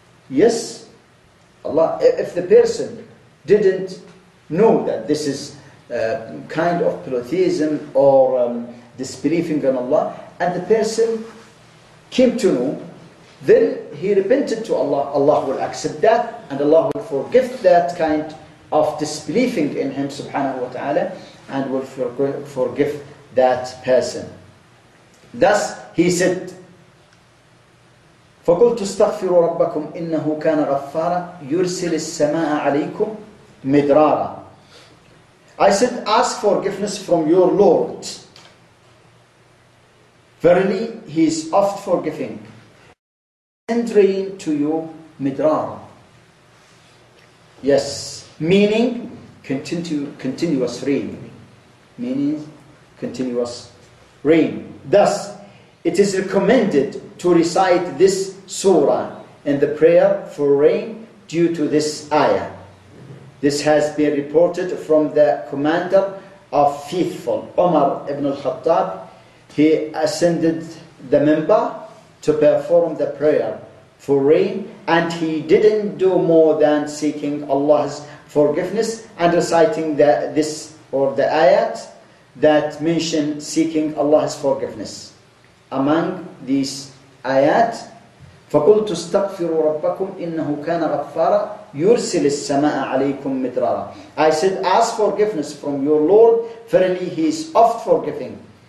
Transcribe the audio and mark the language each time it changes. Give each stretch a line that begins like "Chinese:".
English: Yes, Allah, if the person didn't know that this is a kind of polytheism or disbelieving in Allah, and the person came to know, then he repented to Allah. Allah will accept that, and Allah will forgive that kind of disbelieving in him, subhanahu wa ta'ala, and will forgive that person. Thus, he said,
Arabic: فَقُلْتُ اسْتَغْفِرُوا رَبَّكُمْ إِنَّهُ كَانَ غَفَّارًا يُرْسِلِ السَّمَاءَ عَلَيْكُمْ مِدْرَارًا.
English: I said, ask forgiveness from your Lord. Verily, he is oft forgiving. Send rain to you, midrar. Yes. meaning continuous rain. Meaning continuous rain. Thus, it is recommended to recite this surah and the prayer for rain due to this ayah. This has been reported from the commander of faithful, Umar ibn al-Khattab. He ascended the minbar to perform the prayer for rain, and he didn't do more than seeking Allah's forgiveness and reciting the ayat that mention seeking Allah's forgiveness. Among these ayat,
Arabic: فَقُلْتُ اسْتَغْفِرُوا رَبَّكُمْ إِنَّهُ كَانَ غَفَّارًا يُرْسِلِ السَّمَاءَ عَلَيْكُمْ مِدْرَارًا.
English: I said, ask forgiveness from your Lord, verily He is oft forgiving.